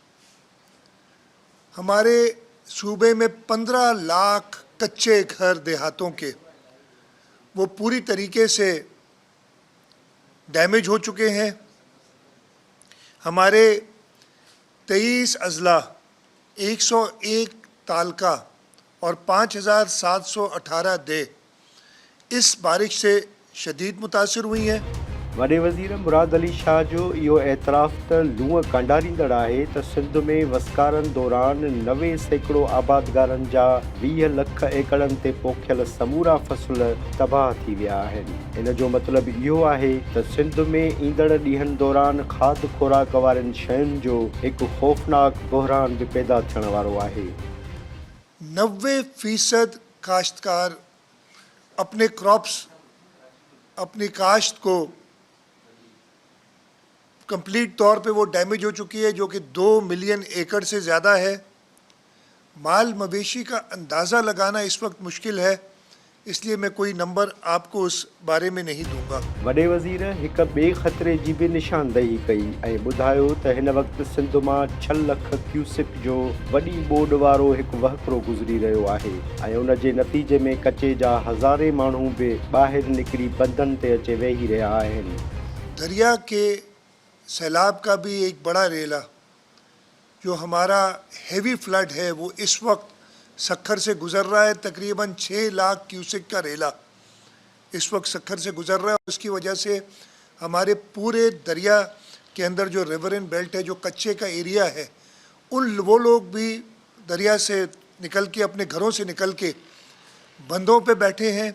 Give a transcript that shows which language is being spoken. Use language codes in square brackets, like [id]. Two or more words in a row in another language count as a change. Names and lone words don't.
[ur] ہمارے صوبے میں 15 لاکھ کچے گھر دیہاتوں کے وہ پوری طریقے سے ڈیمیج ہو چکے ہیں. ہمارے 23 اضلاع، 101 تعلقہ اور 5718 دے اس بارش سے شدید متاثر ہوئی ہیں. [sd] वॾे वज़ीर मुराद अली शाह जो इहो एतराफ़ त लूंहं कांडारींदड़ आहे त सिंध में वसकारनि दौरान 90% आबादगारनि जा 20 लख एकड़नि ते पोखियल समूरा फ़सुल तबाह थी विया आहिनि। इन जो मतिलबु इहो आहे त सिंध में ईंदड़ ॾींहंनि दौरान खाद खुराक वारनि शयुनि जो हिकु ख़ौफ़नाक बहरान बि पैदा थियण वारो आहे। [ur] 90% کاشتکار اپنے کراپس، اپنی کاشت کو کمپلیٹ طور پہ وہ ڈیمیج ہو چکی ہے، جو کہ 2 [en] million acre [ur] سے زیادہ ہے. مال مویشی کا اندازہ لگانا اس وقت مشکل ہے، اس لیے میں کوئی نمبر آپ کو اس بارے میں نہیں دوں گا. [sd] वॾे वज़ीर हिक ॿिए ख़तरे जी बि निशानदेही कई ऐं ॿुधायो त हिन वक़्तु सिंध मां 6 लख क्यूसिक जो वॾी ॿोॾ वारो हिकु वहकिरो गुज़री रहियो आहे ऐं उन जे नतीजे में कचे जा हज़ारे माण्हू बि ॿाहिरि निकिरी बंदनि ते अचे वेही रहिया आहिनि। [ur] دریا کے سیلاب کا بھی ایک بڑا ریلا جو ہمارا [en] heavy flood [ur] ہے وہ اس وقت سکھر سے گزر رہا ہے. تقریباً 6 لاکھ کیوسک کا ریلا اس وقت سکھر سے گزر رہا ہے. اس کی وجہ سے ہمارے پورے دریا کے اندر جو [en] riverine belt [ur] ہے، جو کچے کا ایریا ہے، وہ لوگ بھی دریا سے نکل کے، اپنے گھروں سے نکل کے بندوں پہ بیٹھے ہیں.